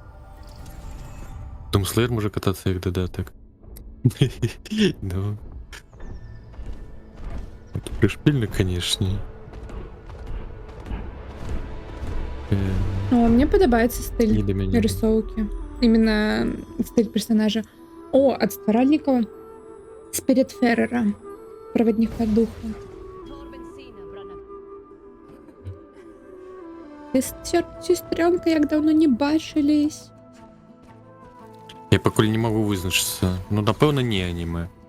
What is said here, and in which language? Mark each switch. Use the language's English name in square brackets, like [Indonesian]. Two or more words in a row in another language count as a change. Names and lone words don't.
[Belarusian] Том Слеер можа катацца як дадатак. Ну. [Russian] Это пришпильно, конечно. [Belarusian] О, мне падабаецца стыль рисовки. [Russian] Именно стиль персонажа. [Belarusian] О, от стваральнікаў Спиритферера, проводника духа. [Ukrainian] Сестренка, як давно не бачились. [Belarusian] Я пакуль не могу вызначыцца. Ну, напэўна, не аніме.